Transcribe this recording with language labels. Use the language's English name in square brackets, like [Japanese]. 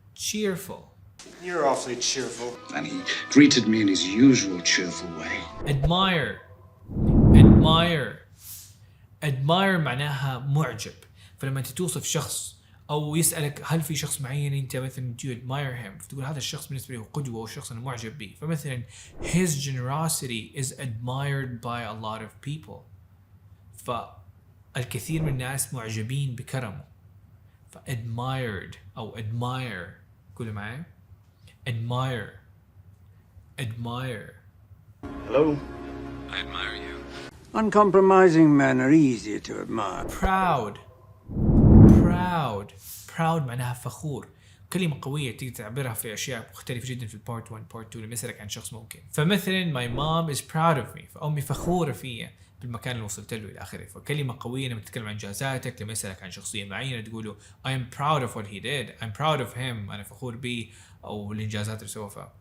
[English] You're awfully cheerful. And he greeted me in his usual cheerful way. [Arabic] admire معناها معجب. فلما انت توصف شخص او يسالك هل في شخص معين انت مثلا [English] do you admire him، [Arabic] فتقول هذا الشخص بالنسبه لي هو قدوه وشخص انا معجب به. فمثلا [English] his generosity is admired by a lot of people، [Arabic] فالكثير من الناس معجبين بكرمه. ف admired او admire، قولوا معي admire. [English] Hello. I admire you. Uncompromising men are easier to admire. [Arabic] proud معناها فخور. كلمة قوية تقدر تعبرها في أشياء مختلفة جدا في البارت 1 بارت 2 لما يسألك عن شخص ممكن. فمثلا [English] my mom is proud of me، [Arabic] فأمي فخورة فيا بالمكان اللي وصلت له إلى آخره. فكلمة قوية لما تتكلم عن إنجازاتك، لما يسألك عن شخصية معينة تقوله [English] I am proud of what he did، I'm proud of him، [Arabic] أنا فخور به أو الإنجازات اللي سوفها.